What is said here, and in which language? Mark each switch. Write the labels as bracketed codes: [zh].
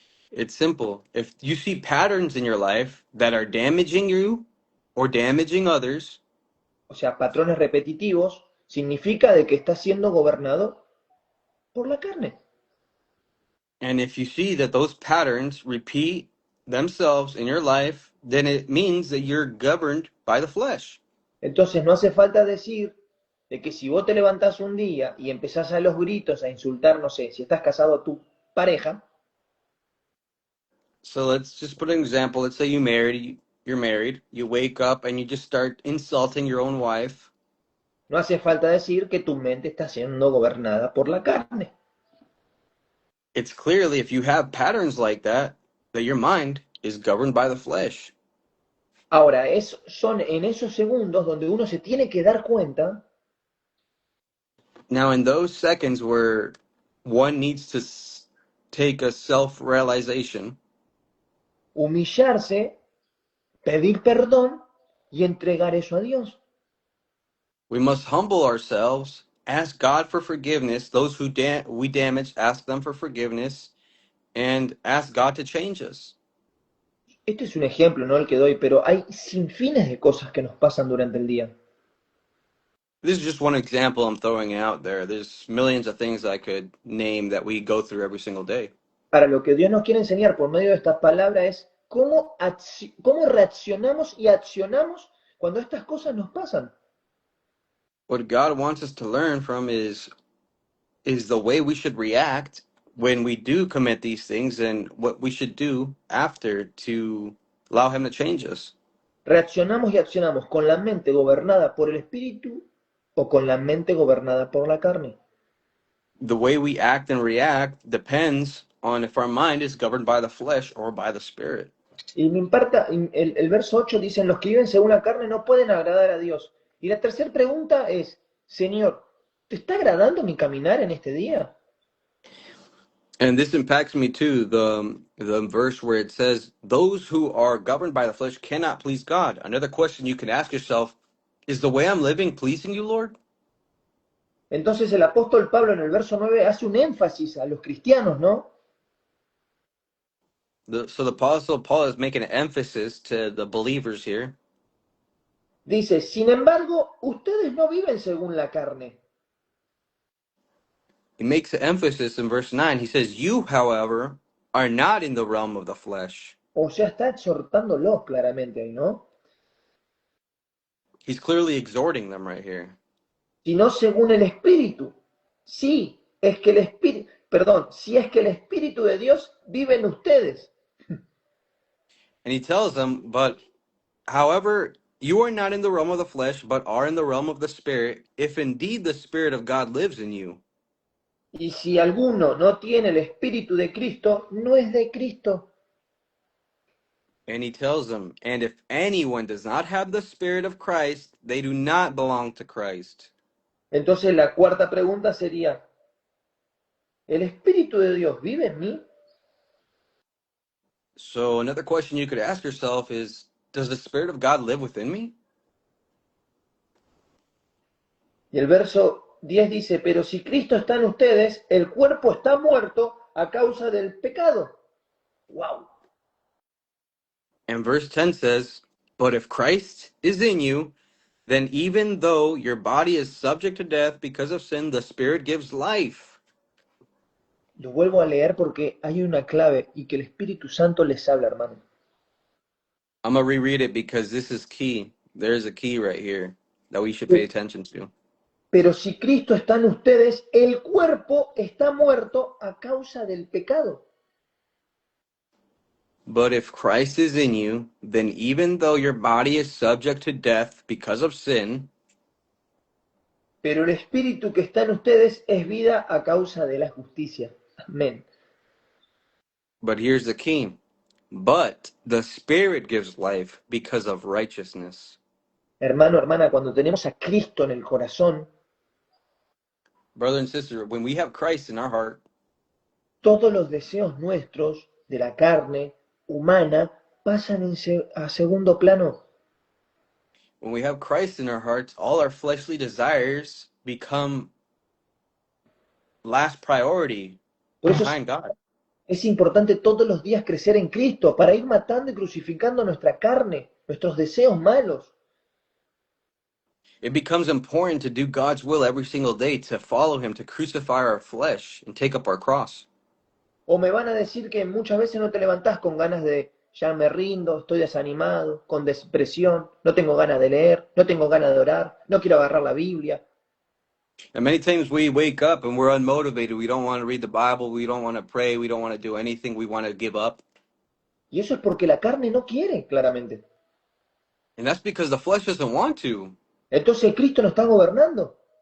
[en] It's simple. If you see patterns in your life that are damaging you or damaging others, [es] o sea, patrones repetitivos, significa de que estás siendo gobernado por la carne. [en] and if you see that those patterns repeat themselves in your life, then it means that you're governed by the flesh. [es] Entonces no hace falta decir de que si vos te levantás un día y empezás a los gritos a insultar, no sé, si estás casado a tu pareja, [en] So let's just put an example. Let's say you're married, you wake up and you just start insulting your own wife. [es] no hace falta decir que tu mente está siendo gobernada por la carne. [en] It's clearly, if you have patterns like that your mind is governed by the flesh. [es] Ahora, son en esos segundos donde uno se tiene que dar cuenta. [en] Now, in those seconds where one needs to take a self-realization, [es] Humillarse, pedir perdón y entregar eso a Dios. [en] we must humble ourselves, ask God for forgiveness. Those who we damaged, ask them for forgiveness, and ask God to change us. [es] Este es un ejemplo, no el que doy, pero hay sinfines de cosas que nos pasan durante el día. [en] This is just one example I'm throwing out there. There's millions of things I could name that we go through every single day. [es] Para lo que Dios nos quiere enseñar por medio de esta palabra es cómo reaccionamos y accionamos cuando estas cosas nos pasan. [en] What God wants us to learn from is the way we should react when we do commit these things and what we should do after to allow him to change us. [es] ¿Reaccionamos y accionamos con la mente gobernada por el espíritu o con la mente gobernada por la carne? [en] The way we act and react depends on if our mind is governed by the flesh or by the spirit. [es] Y me importa, el verso 8 dice, los que viven según la carne no pueden agradar a Dios. Y la tercera pregunta es, Señor, ¿te está agradando mi caminar en este día? [en] And this impacts me too, the verse where it says, those who are governed by the flesh cannot please God. Another question you can ask yourself, is the way I'm living pleasing you, Lord? [es] Entonces el apóstol Pablo en el verso 9 hace un énfasis a los cristianos, ¿no? [en] So the Apostle Paul is making an emphasis to the believers here. [es] Dice, sin embargo, ustedes no viven según la carne. [en] He makes an emphasis in verse 9. He says, you, however, are not in the realm of the flesh. [es] O sea, está exhortándolos claramente ahí, ¿no? [en] He's clearly exhorting them right here. [es] Sino según el Espíritu. Sí, es que el Espíritu, perdón, si es que el Espíritu de Dios vive en ustedes. [en] And he tells them, but however, you are not in the realm of the flesh, but are in the realm of the spirit, if indeed the Spirit of God lives in you. [es] Y si alguno no tiene el Espíritu de Cristo, no es de Cristo. [en] And he tells them, and if anyone does not have the Spirit of Christ, they do not belong to Christ. [es] Entonces la cuarta pregunta sería, ¿el Espíritu de Dios vive en mí? [en] So another question you could ask yourself is, does the Spirit of God live within me? [es] Y el verso 10 dice, pero si Cristo está en ustedes, el cuerpo está muerto a causa del pecado. ¡Wow! [en] And verse 10 says, but if Christ is in you, then even though your body is subject to death because of sin, the Spirit gives life. [es] Lo vuelvo a leer porque hay una clave y que el Espíritu Santo les habla, hermano. [en] I'm going to reread it because this is key. There's a key right here that we should pay attention to. [es] Pero si Cristo está en ustedes, el cuerpo está muerto a causa del pecado. [en] But if Christ is in you, then even though your body is subject to death because of sin, [es] Pero el Espíritu que está en ustedes es vida a causa de la justicia. Amén. [en] but here's the key. But the Spirit gives life because of righteousness. [es] Hermano, hermana, cuando tenemos a Cristo en el corazón, [en] Brother and sister, when we have Christ in our heart, [es] todos los deseos nuestros de la carne humana pasan a segundo plano. [en] when we have Christ in our hearts, all our fleshly desires become last priority [es] Por eso [en] behind God. [es] es importante todos los días crecer en Cristo para ir matando y crucificando nuestra carne, nuestros deseos malos. [en] It becomes important to do God's will every single day, to follow Him, to crucify our flesh and take up our cross. [es] O me van a decir que muchas veces no te levantás con ganas de, ya me rindo, estoy desanimado, con depresión, no tengo ganas de leer, no tengo ganas de orar, no quiero agarrar la Biblia. [en] And many times we wake up and we're unmotivated. We don't want to read the Bible. We don't want to pray. We don't want to do anything. We want to give up. [es] Y eso es porque la carne no quiere, claramente. [en] And that's because the flesh doesn't want to. [es] Entonces Cristo nos está gobernando.